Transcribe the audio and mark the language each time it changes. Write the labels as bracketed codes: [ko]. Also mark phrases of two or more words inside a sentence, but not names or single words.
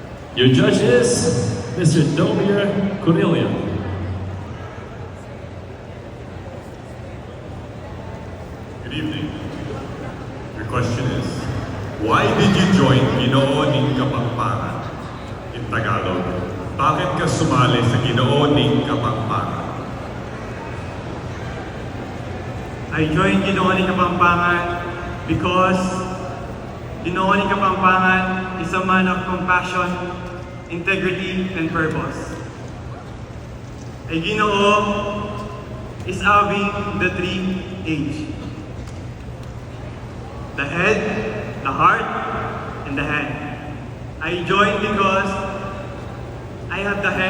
[en] Your judge is Mr. Domir Cornelia. Good evening. Your question is, why did you join Ginoo ning Kapampangan? In Tagalog, [tl] bakit ka sumali sa Ginoo ning Kapampangan? [en] I joined Ginoo ni Kapampangan because Ginoo ni Kapampangan is a man of compassion, integrity, and purpose. A Ginoo is having the 3 H. The head, the heart, and the hand. I joined because I have the head.